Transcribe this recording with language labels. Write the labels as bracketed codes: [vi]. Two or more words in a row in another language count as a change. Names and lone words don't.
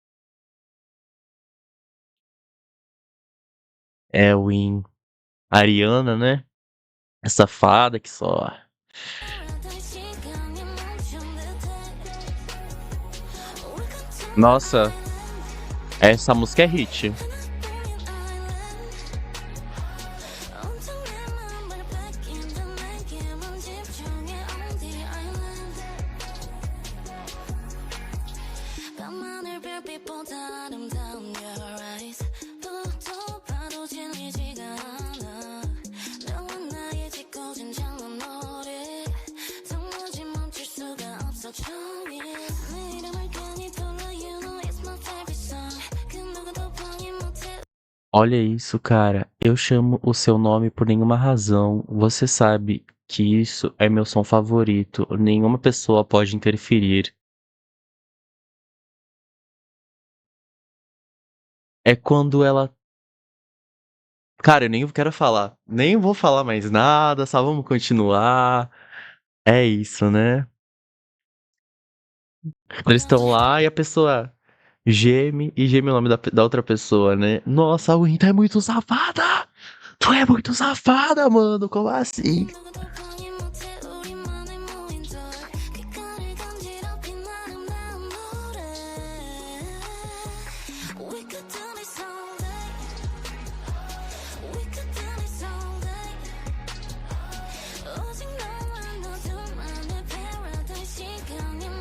[pt] É Win. Ariana, né? Essa fada que só. Nossa, essa música é hit. [ko] 밤하늘 별빛보다 아름다운 [en] your eyes [ko] 또 봐도 질리지가 않아 너와 나의 짓궂은 장난놀이 도무지 멈출 수가 없어 종일 내 이름을 괜히 불러 [en] You know it's my favorite song [ko] 그 누구도 방해 못해 [pt] Olha isso, cara. Eu chamo o seu nome por nenhuma razão. Você sabe que isso é meu som favorito. Nenhuma pessoa pode interferir. É quando ela. Cara, eu nem quero falar. Nem vou falar mais nada, só vamos continuar. É isso, né? Eles estão lá e a pessoa geme e geme o nome da outra pessoa, né? Nossa, a Win, tu é muito safada! Tu é muito safada, mano! Como assim? [ko] 누구도 방해 못해 우리만의 무인돌 귓가를 간지럽힌 아름다운 노래 [en] We could do this all day We could do this all day [ko] 오직 너와 너 둘만의 paradise 시간